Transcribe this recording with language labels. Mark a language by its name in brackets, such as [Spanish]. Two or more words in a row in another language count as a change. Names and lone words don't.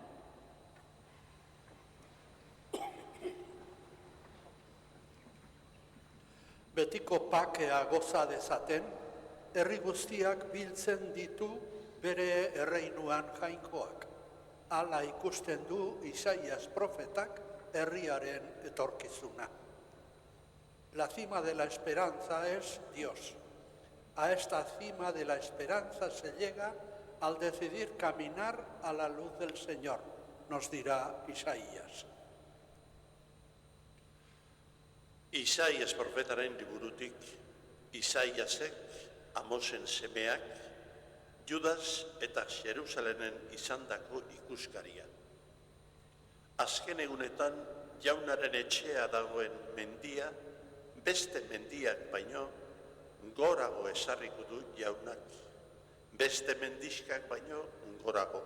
[Basque] Betiko pakea goza dezaten, herri guztiak biltzen ditu bere erreinuan jainkoak. Hala ikusten du Isaías profetak herriaren etorkizuna. [Spanish] La cima de la esperanza es Dios. A esta cima de la esperanza se llega al decidir caminar a la luz del Señor, nos dirá Isaías. [Basque] Isaías profetaren liburutik, Isaíasek, Amosen semeak, Judas eta Jerusalenen izandako ikuskaria. Azken egunetan, jaunaren etxea dagoen mendia, beste mendiak baino, gorago esarriko du jaunak, beste mendiskak baino gorago.